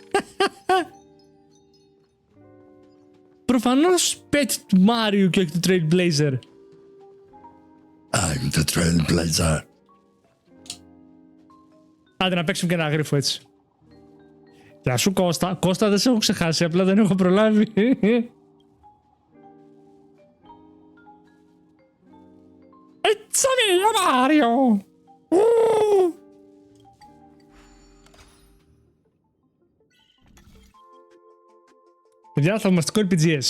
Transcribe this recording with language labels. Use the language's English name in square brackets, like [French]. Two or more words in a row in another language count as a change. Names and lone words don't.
[Greek] Προφανώς pet του Μάριου και όχι του Trailblazer. [English] I'm the Trailblazer. [Greek] Άντε να παίξουμε και ένα γρίφο έτσι. Γεια σου Κώστα. Κώστα δεν σε έχω ξεχάσει, απλά δεν έχω προλάβει. [English] It's me, Mario! [Greek] Παιδιά, θαυμαστικό RPGS.